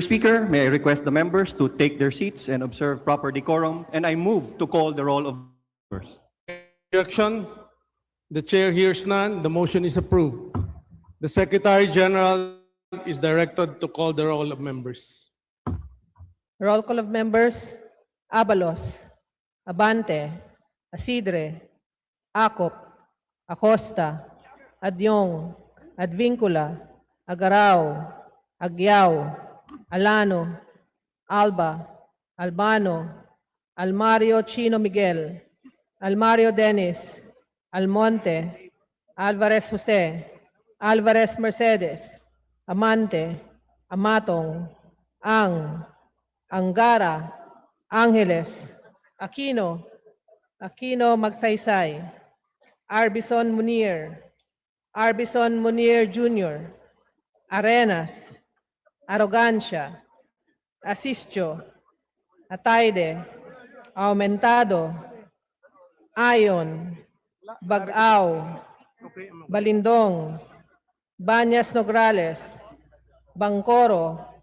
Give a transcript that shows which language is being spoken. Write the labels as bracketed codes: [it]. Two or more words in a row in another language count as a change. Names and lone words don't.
[en] Speaker, may I request the members to take their seats and observe proper decorum, and I move to call the roll of members. Objection? The chair hears none. The motion is approved. The Secretary General is directed to call the roll of members. Roll call of members: Abalos, Abante, Asidre, Acop, Acosta, Adyong, Advincula, Agarao, Agyao, Alano, Alba, Albano, Almario Chino Miguel, Almario Dennis, Almonte, Alvarez Jose, Alvarez Mercedes, Amante, Amatong, Angara, Angeles, Aquino, Aquino Magsaysay, Arbison Munir Jr., Arenas, Arrogancia, Asistio, Ataide, Aumentado, Ayon, Bagao, Balindong, Banyas Nograles, Bangkoro,